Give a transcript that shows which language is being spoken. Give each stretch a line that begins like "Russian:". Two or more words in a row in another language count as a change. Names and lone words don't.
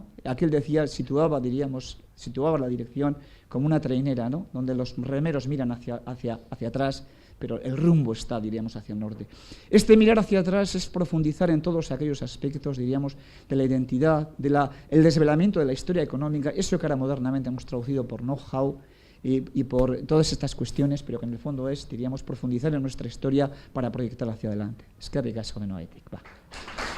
Spanish: Aquel decía, situaba la dirección como una trainera, ¿no? Donde los remeros miran hacia atrás, pero el rumbo está, diríamos, hacia el norte. Este mirar hacia atrás es profundizar en todos aquellos aspectos, diríamos, de la identidad, el desvelamiento de la historia económica, eso que ahora modernamente hemos traducido por know-how, y por todas estas cuestiones, pero que en el fondo es, diríamos, profundizar en nuestra historia para proyectarla hacia adelante.
Basque: Eskerrik asko benoaitik.